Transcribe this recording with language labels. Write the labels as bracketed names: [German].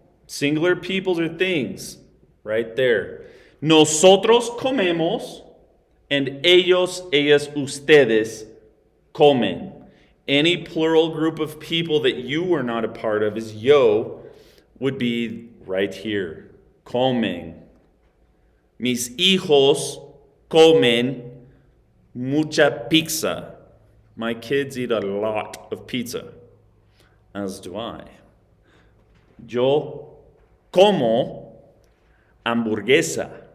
[English] Singular peoples or things, right there. [Spanish] Nosotros comemos, and ellos, ellas, ustedes comen. [English] Any plural group of people that you are not a part of is yo, would be right here. [Spanish] Comen. Mis hijos comen mucha pizza. [English] My kids eat a lot of pizza, as do I. [Spanish] Yo como hamburguesa.